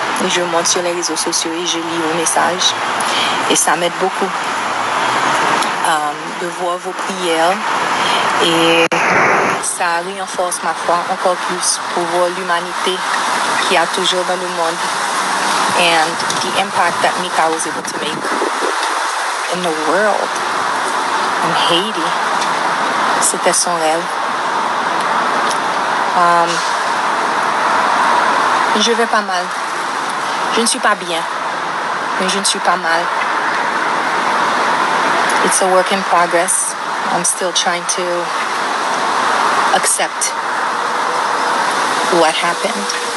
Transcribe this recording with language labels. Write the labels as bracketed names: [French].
[French] Et je monte sur les réseaux sociaux et je lis vos messages. Et ça m'aide beaucoup de voir vos prières. Et ça renforce ma foi encore plus pour voir l'humanité qu'il y a toujours dans le monde. [English] And the impact that Mika was able to make in the world, in Haiti. [French] C'était son rêve. Je vais pas mal. Je ne suis pas bien, mais je ne suis pas mal. [English] It's a work in progress. I'm still trying to accept what happened.